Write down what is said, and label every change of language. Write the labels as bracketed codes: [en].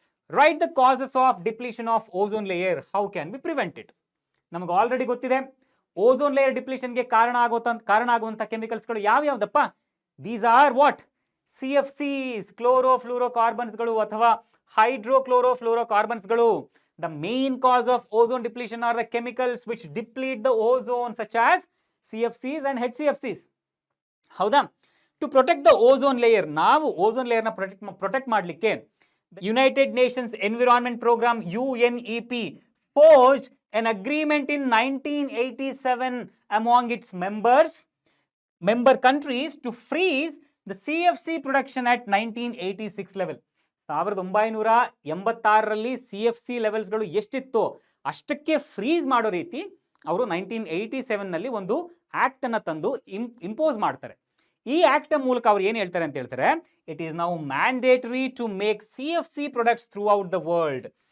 [en] Write the causes of depletion of ozone layer, how can be prevent it? [kn] ನಮಗೆ already ಗೊತ್ತಿದೆ ozone layer ಡಿಪ್ಲೀಷನ್ಗೆ ಕಾರಣ ಆಗುವಂತ ಕೆಮಿಕಲ್ಸ್ಗಳು ಯಾವ್ಯಾವ್ದಪ್ಪ? [en] These are what? [kn] CFCs, ಕ್ಲೋರೋಫ್ಲೂರೋಕಾರ್ಬನ್ಸ್ಗಳು ಅಥವಾ ಹೈಡ್ರೋಕ್ಲೋರೋಫ್ಲೂರೋಕಾರ್ಬನ್ಸ್ಗಳು. [en] The main cause of ozone depletion are the chemicals which deplete the ozone, such as CFCs and HCFCs. [kn] ಹೌದಾ? [en] to protect the ozone layer, [kn] ನಾವು ozone ಲೇಯರ್ನ protect ಮಾಡಲಿಕ್ಕೆ [en] United Nations Environment Programme UNEP forged an agreement in 1987 among its member countries to freeze the CFC production at 1986 level. [kn] 1986ರಲ್ಲಿ CFC ಲೆವೆಲ್ಸ್ಗಳು ಎಷ್ಟಿತ್ತು ಅಷ್ಟಕ್ಕೆ freeze ಮಾಡೋ ರೀತಿ ಅವರು 1987ನಲ್ಲಿ ಒಂದು act ಅನ್ನ ತಂದು ಇಂಪೋಸ್ ಮಾಡ್ತಾರೆ. ಈ ಆಕ್ಟ್ ಮೂಲಕ ಅವ್ರು ಏನು ಹೇಳ್ತಾರೆ ಅಂತ ಹೇಳ್ತಾರೆ, [en] It is now mandatory to make CFC products throughout the world.